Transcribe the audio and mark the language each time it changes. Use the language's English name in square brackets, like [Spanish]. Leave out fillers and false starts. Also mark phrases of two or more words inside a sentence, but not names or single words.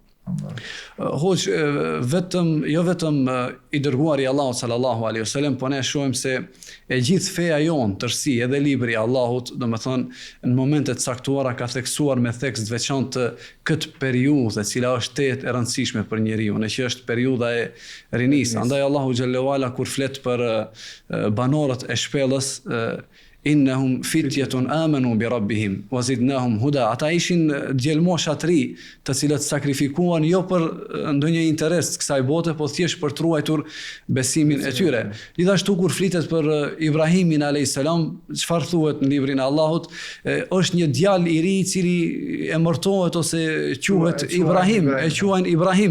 [Albanian] Hoq, jo vetëm i dërguari Allahut [Arabic] صلى الله عليه وسلم, [Albanian] po ne shohim se e gjithë feja jonë, tërsi, edhe libri Allahut, do me thënë, në momentet saktuara ka theksuar me tekst veçantë këtë periudhë, e cila është e rëndësishme për njeriu, në që është periudha e rinisë. Andaj Allahu [Arabic] جل وعلا [Albanian] kur flet për banorët e shpellës, [Arabic] إنهم فتية آمنوا بربهم وزدناهم هدى. [Albanian] Ata ishin djelmosha të ri, të cilët sakrifikuan jo për ndonjë interes të kësaj bote, po thjesht për të ruajtur besimin e tyre. Gjithashtu kur flitet për Ibrahimin [Arabic] عليه السلام, [Albanian] çfarë thuhet në librin e Allahut, është një djalë i ri i cili emërtohet ose quhet Ibrahim, e quajnë Ibrahim.